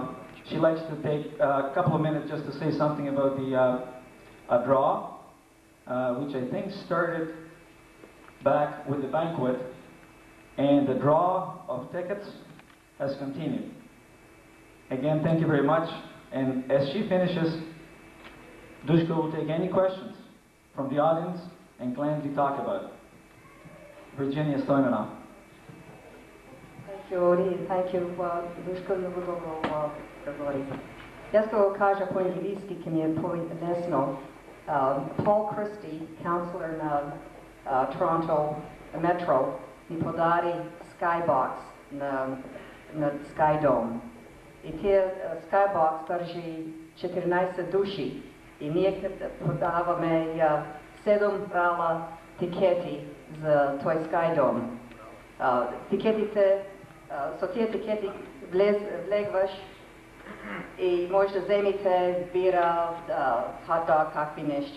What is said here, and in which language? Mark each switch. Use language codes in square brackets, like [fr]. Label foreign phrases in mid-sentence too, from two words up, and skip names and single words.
[en] She likes to take a couple of minutes just to say something about the a draw, which I think started back with the banquet, and the draw of tickets has continued. Again, thank you very much, and as she finishes, Duško will take any questions from the audience and gladly talk about it. Virginia Stoimanov. Thank you, Ori. Thank you, Duško, [mk] много говори. Јас ќе го кажа по англиски, ќе ми е по-лесно. Paul Christie, counselor na Toronto Metro, ми подари skybox na Skydome. И тие skybox држи 14 души. И ние подаваме 7 брала тикети за тој Skydome. Тикетите, со тие тикети влегваш и може да земите бира, хот-дог, какви нешта.